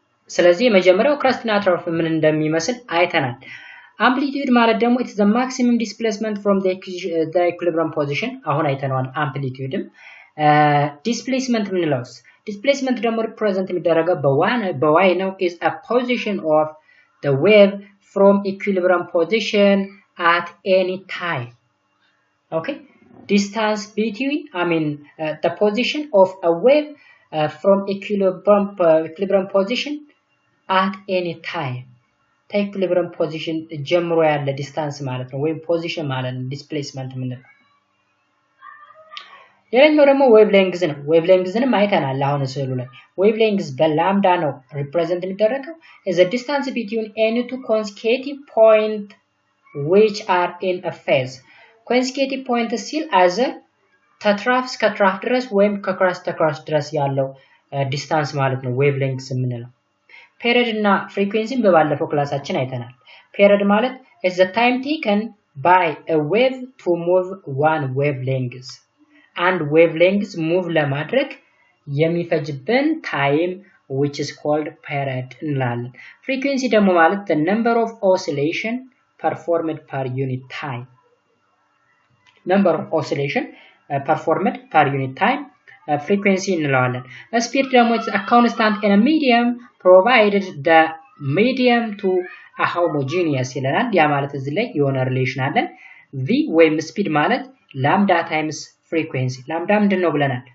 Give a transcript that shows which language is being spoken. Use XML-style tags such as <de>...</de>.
<am>ስለዚህ የመጀመሪያው ክረስት እና ትራፍ ምን እንደሚመስል አይተናል። አምፕሊቲዩድ ማለት ደግሞ</am> <en>it's the maximum displacement from the equilibrium position</en> <am>አሁን አይተናል። አምፕሊቲዩድም ዲስፕሌስመንት ምንለውስ ዲስፕሌስመንት ደግሞ ሪፕሬዘንት የሚደረገው በy ነው</am> <en>is a position of the wave from equilibrium position at any time. Okay, distance between the position of a wave from equilibrium position at any time.</en> <am>equilibrium position ጀምሮ ያለ ዲስታንስ ማለት ነው ወይም ፖዚሽን ማለት ነው ዲስፕሌስመንት ምንለው። ሌላኛው ደግሞ ዌቭ ሌንግዝ ነው። ዌቭ ሌንግዝንም አይተናል አሁን ስዕሉ ላይ። ዌቭ ሌንግዝ በላምዳ ነው ሪፕሬዘንት የሚደረገው</am> <en>is the distance between any two consecutive point which are in a phase.</en> <am>consecutive point ሲል as ከትራፍ እስከ ትራፍ ድረስ ወይም ከክረስት ክረስት ድረስ ያለው ዲስታንስ ማለት ነው ዌቭ ሌንግዝ የምንለው። ፔሪድ እና ፍሪኩዌንሲን በባለፈው ክላሳችን አይተናል። ፔሪድ ማለት</am> <en>is the time taken by a wave to move one wavelength.</en> <am>አንድ</am> <en>wavelength ሙቭ</en> <am>ለማድረግ የሚፈጅብን</am> <en>ታይም which is called period</en> <am>እንላለን።</am> <en>ፍሪኩዌንሲ</en> <am>ደግሞ ማለት</am> <en>the number of oscillation performed per unit time. number of oscillation performed per unit time frequency</en> <am>እንለዋለን።</am> <en>speed ደግሞ is a constant in a medium provided the medium to a homogeneous</en> <am>ይለናል። ያ ማለት እዚህ ላይ የሆነ ሪሌሽን አለን።</am> <en>v ወይም speed ማለት lambda times frequency lambda</en> <am>ምንድነው ብለናል?</am>